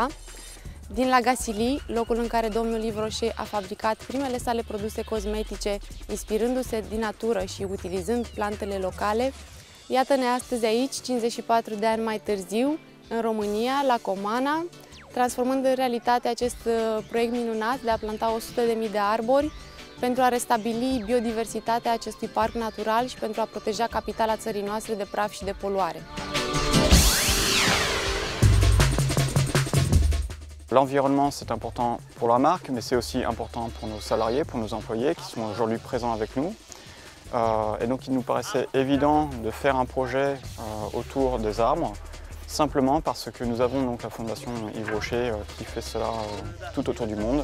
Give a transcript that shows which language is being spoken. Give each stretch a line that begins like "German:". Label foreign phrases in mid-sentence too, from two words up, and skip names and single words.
Romanian: Din La Gasilly, locul în care domnul Yves Rocher a fabricat primele sale produse cosmetice, inspirându-se din natură și utilizând plantele locale, iată-ne astăzi aici, 54 de ani mai târziu, în România, la Comana, transformând în realitate acest proiect minunat de a planta 100.000 de arbori pentru a restabili biodiversitatea acestui parc natural și pentru a proteja capitala țării noastre de praf și de poluare.
French: L'environnement, c'est important pour la marque, mais c'est aussi important pour nos salariés, pour nos employés qui sont aujourd'hui présents avec nous. Et donc il nous paraissait évident de faire un projet autour des arbres, simplement parce que nous avons donc la Fondation Yves Rocher qui fait cela tout autour du monde.